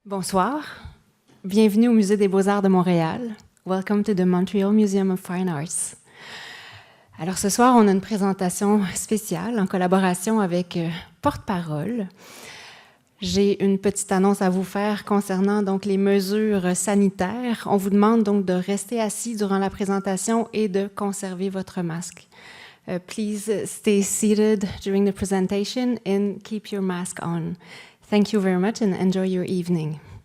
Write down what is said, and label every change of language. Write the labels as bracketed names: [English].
[French] Bonsoir, bienvenue au Musée des Beaux-Arts de Montréal. [English] Welcome to the Montreal Museum of Fine Arts. [French] Alors ce soir, on a une présentation spéciale en collaboration avec Porte-Parole. J'ai une petite annonce à vous faire concernant donc les mesures sanitaires. On vous demande donc de rester assis durant la présentation et de conserver votre masque. [English] Please stay seated during the presentation and keep your mask on. Thank you very much and enjoy your evening.